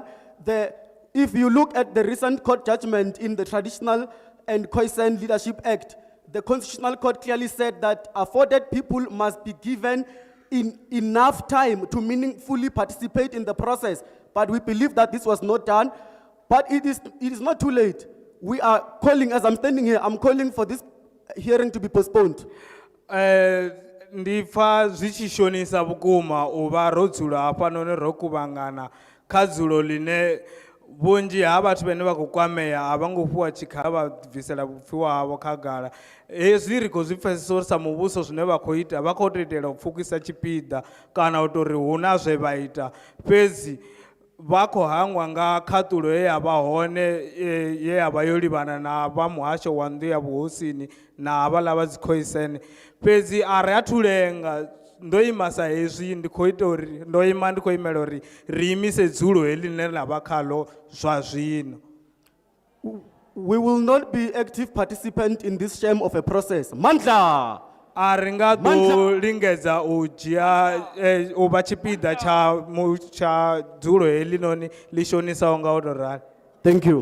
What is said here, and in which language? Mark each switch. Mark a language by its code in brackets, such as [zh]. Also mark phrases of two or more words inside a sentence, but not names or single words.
[en] If you look at the recent court judgment in the Traditional and Khoisan Leadership Act, the Constitutional Court clearly said that afforded people must be given enough time to meaningfully participate in the process. But we believe that this was not done, but it is not too late. We are calling, as I'm standing here, I'm calling for this hearing to be postponed. [ve] Ndi pfa zwi tshi shonisa vhukuma u vha ro dzula hafhanoni ro kuvhangana kha dzulo line vhunzhi ha vhathu vhane vha khou kwamea a vha ngo fhiwa tshikhala vha bvisela vhupfiwa havho khagala. Hezwi ri khou zwi pfesesa uri sa muvhuso zwine vha khou ita vha khou tou itela u pfukisa tshipiḓa kana u tori hu na zwe vha ita fhedzi vha khou hangwa nga khaṱulo ye ya vha hone ye ya vha yo livhana na vha muhasho wa nnḓu ya vhuhosini na havhaḽa vha dzi Khoisan fhedzi a ri athu lenga ndo ima sa hezwi ndi khou ita uri ndo ima ndi khou imela uri ri imise dzulo heḽi ḽine ḽa vha khaḽo zwa zwino. [en] We will not be active participant in this shame of a process. Mandla! [ve] A ri nga ḓo lingedza u dzhia u vha tshipiḓa tsha dzulo heḽi noni ḽi shonisaho nga u tou rali. [en] Thank you.